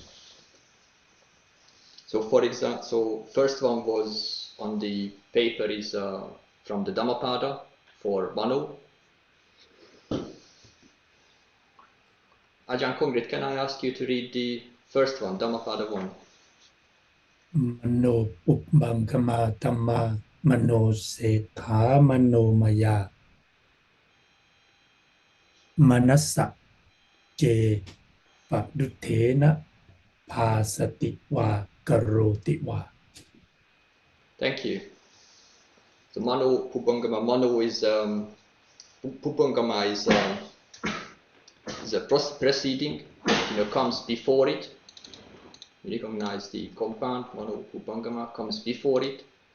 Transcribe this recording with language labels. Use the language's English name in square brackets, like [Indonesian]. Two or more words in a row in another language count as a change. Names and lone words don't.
[English] So for example, first one was on the paper is from the Dhammapada for Mano. Ajahn Kongrit, can I ask you to read the first one, Dhammapada 1? [Pali] Mano pubbangama dhamma mano-samphasso mano-maya manassa je paduttena pasati va karoti va. [English] Thank you. So [Pali] Mano pubbangama, [English] Mano is pubbangama is a preceding, comes before it. You recognize the compound, [Pali] Mano pubbangama [English] comes before it.